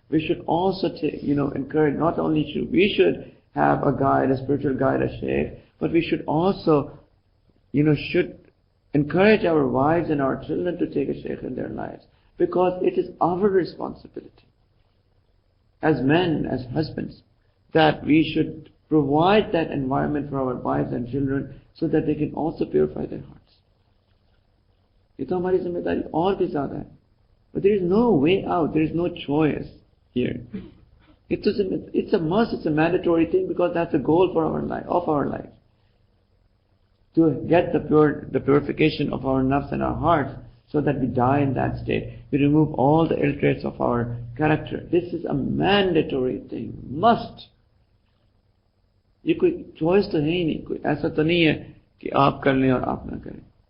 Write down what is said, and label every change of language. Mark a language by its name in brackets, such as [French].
[English] We should also encourage, not only should have a guide, a spiritual guide, a shaykh, but we should also, should encourage our wives and our children to take a shaykh in their lives. Because it is our responsibility as men, as husbands, that we should provide that environment for our wives and children so that they can also purify their hearts. [Hindi] ये तो हमारी जिम्मेदारी और भी ज़्यादा है. [English] But there is no way out. There is no choice here. It's a must. It's a mandatory thing, because that's the goal for our life. To get the purification of our nafs and our hearts, so that we die in that state. We remove all the ill traits of our character. This is a mandatory thing. Must. [Hindi] ये कोई choice तो है ही नहीं. कोई ऐसा तो नहीं है कि आप कर लें और आप ना करें.